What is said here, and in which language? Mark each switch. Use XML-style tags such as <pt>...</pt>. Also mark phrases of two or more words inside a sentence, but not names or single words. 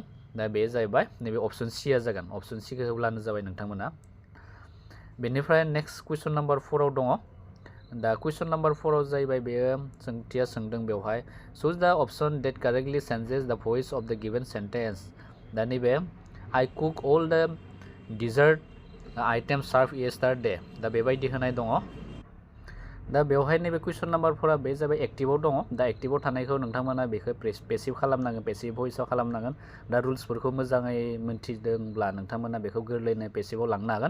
<brx>दा बे जाहैबाय नैबे अप्शन सिआ जागोन। अप्शन सिखौ होब्लानो जाबाय नोंथांमोना। बेनिफ्राय</brx> <en>next question number 4</en> <brx>दङ। दा कुइसन नाम्बार 4 जाहैबाय बेयो सोंथिया सोंदों बेवहाय</brx> <en>choose the option that correctly changes the voice of the given sentence.</en> <brx>दा नैबे</brx> <en>I cook all the dessert item serve yesterday.</en> <brx>दा बेबायदि होनाय दङ। दा बेवहाय नैबे कुइसन नाम्बार 4 बे जाबाय एक्टिभआव दङ। दा एक्टिभआव थानायखौ नोंथांमोना बेखौ पेसिभ खालामनांगोन,</brx> <en>passive voice</en> <brx>खालामनांगोन। दा रुल्सफोरखौ मोजाङै मोन्थिदोंब्ला नोंथांमोना बेखौ गोरलैनो पेसिभआव लांनो हागोन।</brx>